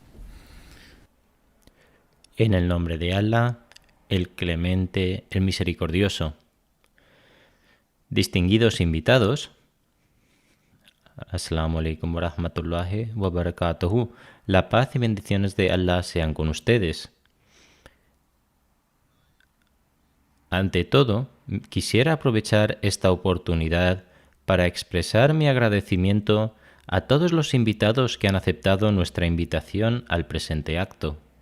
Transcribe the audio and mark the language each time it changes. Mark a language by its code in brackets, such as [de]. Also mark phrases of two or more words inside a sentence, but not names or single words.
[es] En el nombre de Allah, el clemente, el misericordioso. Distinguidos invitados, [ar] السلام عليكم ورحمة الله وبركاته. [es] La paz y bendiciones de Allah sean con ustedes. Ante todo, quisiera aprovechar esta oportunidad para expresar mi agradecimiento a todos los invitados que han aceptado nuestra invitación al presente acto.